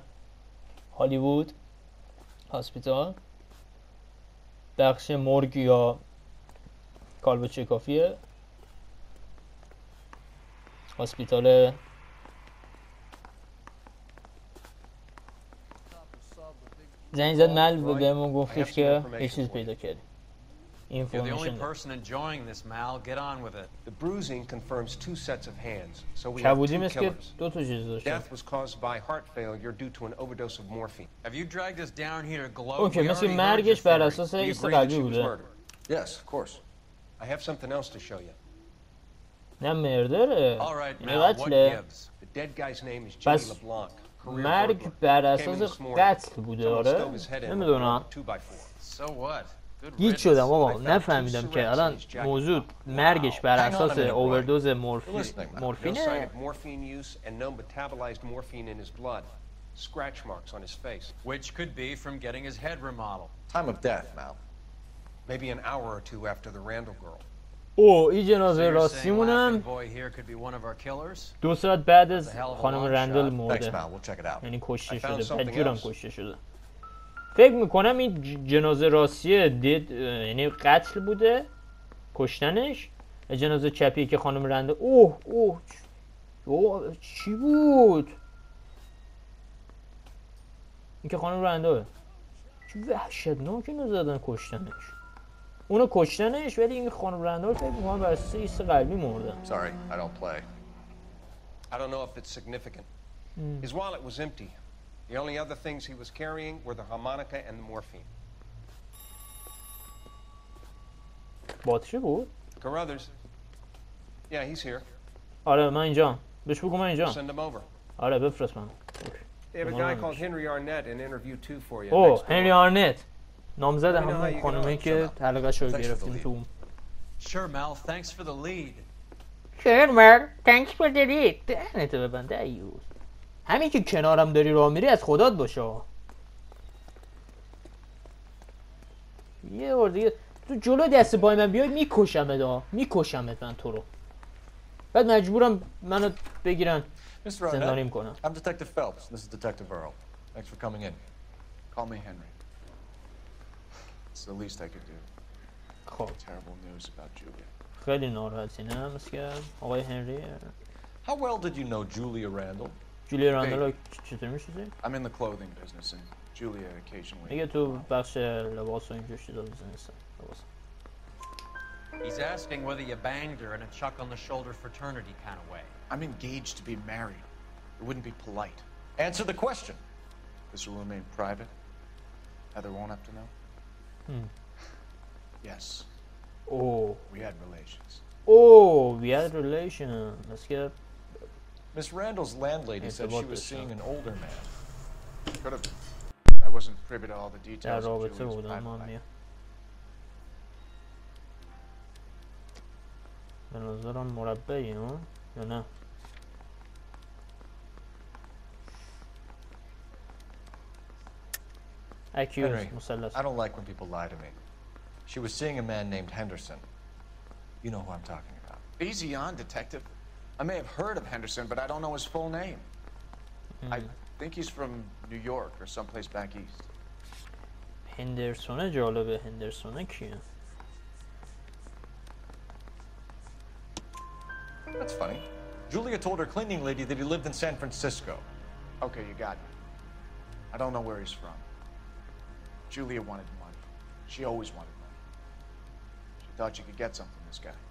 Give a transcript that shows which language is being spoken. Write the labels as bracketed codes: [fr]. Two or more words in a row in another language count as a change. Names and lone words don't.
[fa] هالیوود هاسپیتال بخش مرگ یا کالبد چکافیه. هاسپیتال زنگ زد مل و بهمون گفتش که یه چیز پیدا کردیم. [en] You're the only person enjoying this, Mal. Get on with it. The bruising confirms two sets of hands, so we have two killers. Death was caused by heart failure due to an overdose of morphine. Have you dragged us down here to gloat? [fa] اوکی مثل مرگش بر اساس ایست قلبی بوده. [en] Yes, of course. I have something else to show you. [fa] نه مردره. [en] All right, Mal. What gives? The dead guy's name is Jimmy LeBlanc. [fa] مرگ بر اساس قتل بوده آره. نمیدونم. [en] So what? [fa] گیج شدم آقا نفهمیدم که الان موضوع مرگش بر اساس اووردوز مورفینه. [en] Scratch marks on his face, which could be from getting his head remodeled. Time of death, Mal. Maybe an hour or two after the Randall girl. [fa] اوه این جنازه راستیمونم 2 ساعت بعد از خانم رندل مرده. یعنی کشته شده. بدجورم کشته شده. فکر میکنم این جنازه راستیه یعنی قتل بوده کشتنش. جنازه چپیه که خانم رندل اوه چی بود؟ این که خانم رندل چی وحشتناک اینو زدن کشتنش. اونو کشتنش ولی این خانم رندل فکر میکنم بر اساس ایست قلبی مرده. [en] Sorry, I don't play. I don't know if it's significant. His wallet was empty. The only other things he was carrying were the harmonica and the morphine. [fa] باتری بود؟ [en] Carruthers. Yeah, he's here. [fa] آره من اینجام. بهش بگو من اینجام. [en] Send him over. [fa] آره بفرست من. [en] They have a guy called Henry Arnett in interview 2 for you. [fa] اوه هنری آرنت. نامزد همون خانومی که حلقه‌شو گرفتیم تو. [en] Sure, Mal. Thanks for the lead. Sure, Mal. Thanks for the lead. [fa] دهنت ببنده ایوز. همین که کنارم داری راه میری از خدات باشه. یه بار دیگه تو جلو دست پای من بیای میکشمت من تو رو. بعد مجبورم منو بگیرن زندانیم کنم. [en] I'm Detective Phelps. This is Detective Earl. Thanks for coming in. Call me Henry. It's the least I could do. [fa] خب. [en] Terrible news about Julia. [fa] خیلی ناراحتی نه مثل که آقای هنری. [en] How well did you know Julia Randall? [fa] Julia Randall چطور میشناسی؟ [en] I'm in the clothing business and Julia occasionally. [fa] میگه تو بخش لباس و اینجور چیزا بزنسته لباس. [en] He's asking whether you banged her in a chuck on the shoulder fraternity kind of way. I'm engaged to be married. It wouldn't be polite. Answer the question. This will remain private. Heather won't have to know. Yes. Oh. We had relations. Oh, we had relations. Let's get. Miss Randall's landlady said she was seeing an older man. Could have. I wasn't privy to all the details of Julia's private life. [fa] به نظرم مربعی ها یا نه [en] Henry, I don't like when people lie to me. She was seeing a man named Henderson. You know who I'm talking about. Easy on, detective. I may have heard of Henderson, but I don't know his full name. I think he's from New York or someplace back east. [fa] هندرسونه جالبه هندرسونه کیه [en] That's funny. Julia told her cleaning lady that he lived in San Francisco. Okay, you got me. I don't know where he's from. Julia wanted money. She always wanted money. She thought she could get something from this guy.